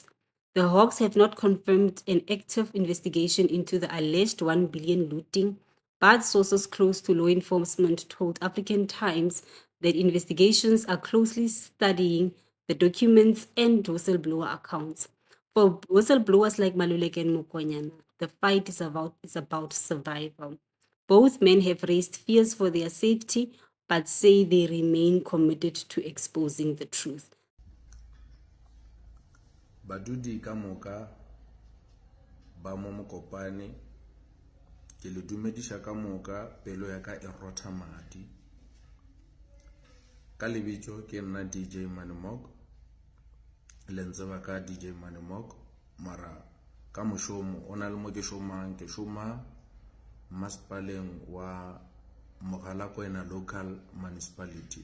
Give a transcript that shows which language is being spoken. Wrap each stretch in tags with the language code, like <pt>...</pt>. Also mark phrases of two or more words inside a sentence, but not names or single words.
<en>The Hawks have not confirmed an active investigation into the alleged 1 billion looting, but sources close to law enforcement told African Times that investigations are closely studying the documents and whistleblower accounts. For whistleblowers like Maluleke and Mokonyana, the fight is about survival. Both men have raised fears for their safety, but say they remain committed to exposing the truth.</en> <nso>Badudi ka moka ba mo mokopane ke le dumedisha ka moka pelo ya ka e rotha madi ka lebitso ke nna DJ Manimok le ntseba ka DJ Manimok mara ka moshomo ona le mo ke shomang ke shoma masipaleng wa Mogalakwena</nso> <en>local municipality.</en>